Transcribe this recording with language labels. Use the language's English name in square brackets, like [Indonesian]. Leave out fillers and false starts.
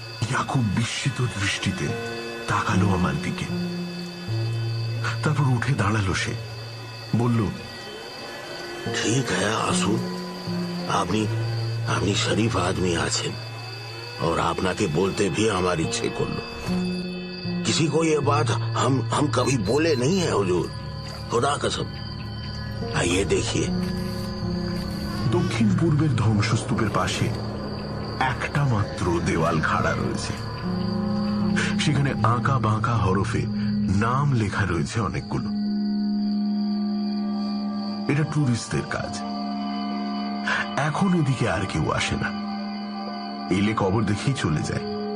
[Bangla] ইয়াকুব বিস্মিত দৃষ্টিতে তাকালো আমার দিকে, তারপর উঠে দাঁড়ালো। সে বলল, ঠিক হ্যাঁ, আসুন। আপনি আপনি শরীফ আদমি আছেন, [Hindi] और [Bangla] আপনাকে বলতে [Hindi] भी [Bangla] আমার ইচ্ছে করলো। [Hindi] किसी को ये बात हम कभी बोले नहीं है हुजूर, खुदा कसम। आइए देखिए। [Bangla] দক্ষিণ পূর্বের ধ্বংসস্তূপের পাশে একটা মাত্র দেওয়াল খাড়া রয়েছে। সেখানে আঁকা বাঁকা হরফে নাম লেখা রয়েছে অনেকগুলো। এটা টুরিস্টদের কাজ। এখন এদিকে আর কেউ আসে না, এলে কবর দেখেই চলে যায়।